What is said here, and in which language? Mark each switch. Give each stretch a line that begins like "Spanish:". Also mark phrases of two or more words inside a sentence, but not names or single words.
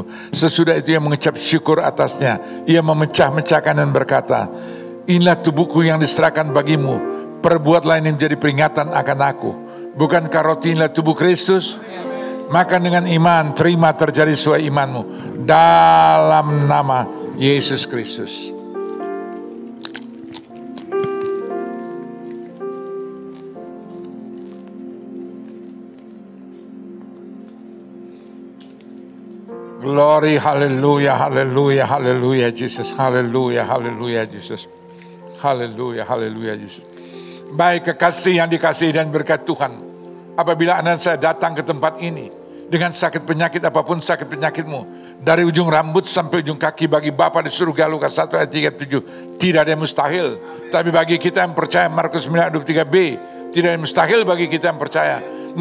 Indonesian: Sesudah itu ia mengecap syukur atasnya. Ia memecah-mecahkan dan berkata, inilah tubuhku yang diserahkan bagimu. Perbuatlah ini menjadi peringatan akan aku. Bukankah roti inilah tubuh Kristus? Makan dengan iman, terima terjadi sesuai imanmu. Dalam nama Yesus Kristus.
English: Glory, haleluya, haleluya, haleluya, Jesus, haleluya, haleluya, Jesus, haleluya, haleluya, Jesus.
Indonesian: Baik kekasih yang dikasihi dan berkat Tuhan, apabila Anda dan saya datang ke tempat ini dengan sakit penyakit apapun sakit penyakitmu, dari ujung rambut sampai ujung kaki, bagi Bapa di surga, Lukas 1 ayat 37, tidak ada yang mustahil. Tapi bagi kita yang percaya, Markus 9 ayat 23b, tidak ada yang mustahil bagi kita yang percaya.